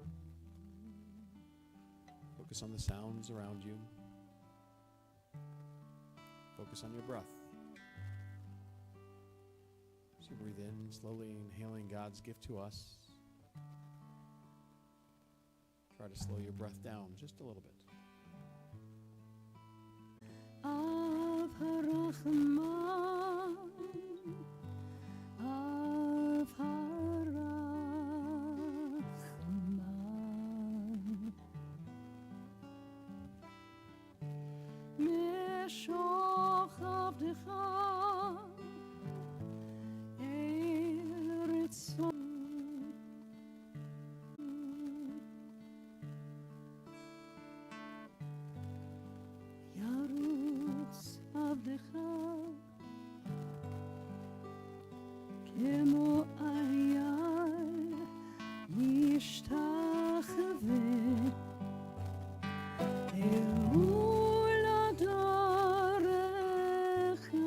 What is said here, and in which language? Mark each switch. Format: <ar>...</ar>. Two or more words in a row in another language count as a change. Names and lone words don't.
<en>Focus on the sounds around you. Focus on your breath. As you breathe in, slowly inhaling God's gift to us. Try to slow your breath down just a little bit.</en> <he>אב הרחמן, אב הרחמן, משוך עבדך אל רצון. ירוץ עבדך כמו אייל ישתחווה אל דרכך</he>